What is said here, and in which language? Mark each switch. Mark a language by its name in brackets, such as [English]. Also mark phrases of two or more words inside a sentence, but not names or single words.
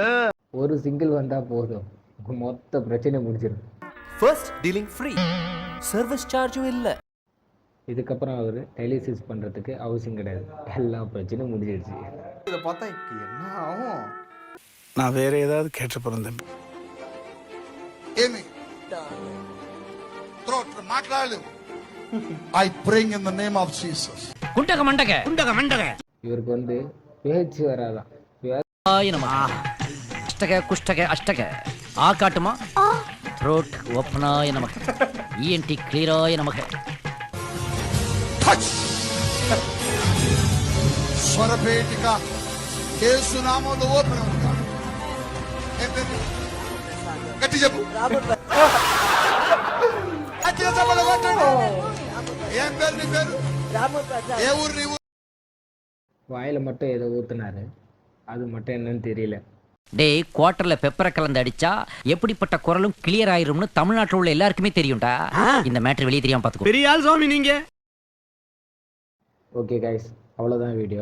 [Tamil] ஒரு சிங்கிள் வந்தா போதும், மொத்த பிரச்சனை முடிச்சிடும். [English] first dealing free, service charge-um [Tamil] இல்லை. இதுக்கப்புறம் அவர் டயாலிசிஸ் பண்ணுறதுக்கு அவசியம் கிடையாது, எல்லா பிரச்சனையும் முடிஞ்சிடுச்சு. இதை பார்த்தா என்ன ஆகும்? நான் வேற ஏதாவது கேட்டு போறேன். [Telugu] ఏమి త్రోట్ మాట్లాడలేవు. [English] I praying in the name of Jesus. [Tamil] குண்டக மண்டக இவருக்கு வந்து பேச்சு வராதான். [Malayalam] അഷ്ടക കുഷ്ടക അഷ്ടക ആ കാട്ടുമാ റോഡ് ഓപ്പണായി നമുക്ക് ഇഎൻടി ക്ലിയറായി നമുക്ക് [Telugu] స్వరపేటిక యేసు నామములో ఓపెన్ అవుతా. గట్టి చెప్పు. గట్టిగా చెప్పలు కొట్టండి. ఏం పేరు నీ పేరు? ఏ ఊరు నీ ఊరు? [Tamil] வாயில் மட்டும் ஏதோ ஊத்துனாரு, அது மட்டும் என்னன்னு தெரியல. டேய், குவார்டர்ல பெப்பரை கலந்து அடிச்சா எப்படிப்பட்ட குரலும் கிளியர் ஆயிரும்னு தமிழ்நாட்டில் உள்ள எல்லாருக்குமே தெரியும்டா. இந்த மேட்டர் வெளியே தெரியாம பாத்துக்கோ. பெரிய ஆள் சாமி நீங்க. [English] okay guys, [Tamil] அவ்வளோதான் வீடியோ.